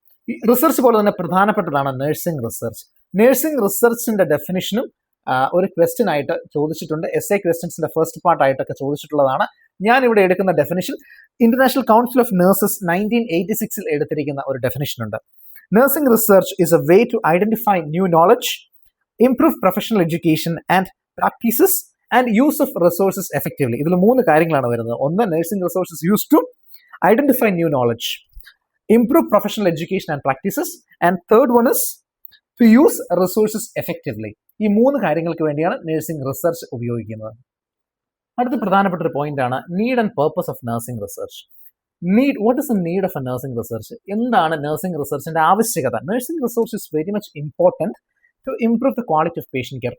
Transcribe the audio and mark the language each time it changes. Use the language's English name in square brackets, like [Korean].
[Malayalam] ഈ റിസർച്ച് പോലെ തന്നെ പ്രധാനപ്പെട്ടതാണ് നഴ്സിംഗ് റിസർച്ച്. നഴ്സിംഗ് റിസർച്ചിന്റെ ഡെഫിനിഷനും ഒരു ക്വസ്റ്റ്യൻ ആയിട്ട് ചോദിച്ചിട്ടുണ്ട്. SA ക്വസ്റ്റ്യൻസിന്റെ first പാർട്ടായിട്ടൊക്കെ ചോദിച്ചിട്ടുള്ളതാണ്. ഞാൻ ഇവിടെ എടുക്കുന്ന definition international council of nurses 1986 എടുത്തിരിക്കുന്ന ഒരു ഡെഫിനിഷൻ ഉണ്ട്. [English] Nursing research is a way to identify new knowledge, improve professional education and practices and use of resources effectively. [Malayalam] ഇതിൽ 3 കാര്യങ്ങളാണ് വരുന്നത്. ഒന്ന്, [English] nursing resources used to identify new knowledge, improve professional education and practices, and third one is to use resources effectively. [Malayalam] ഈ 3 കാര്യങ്ങൾക്ക് വേണ്ടിയാണ് nursing research ഉപയോഗിക്കുന്നത്. അടുത്ത പ്രധാനപ്പെട്ട ഒരു പോയിന്റ് ആണ് [English] Need and purpose of nursing research. Need, what is the need of a nursing research? [Malayalam] എന്താണ് nursing റിസർച്ചിന്റെ ആവശ്യകത? [English] Nursing research is very much important to improve the quality of patient care.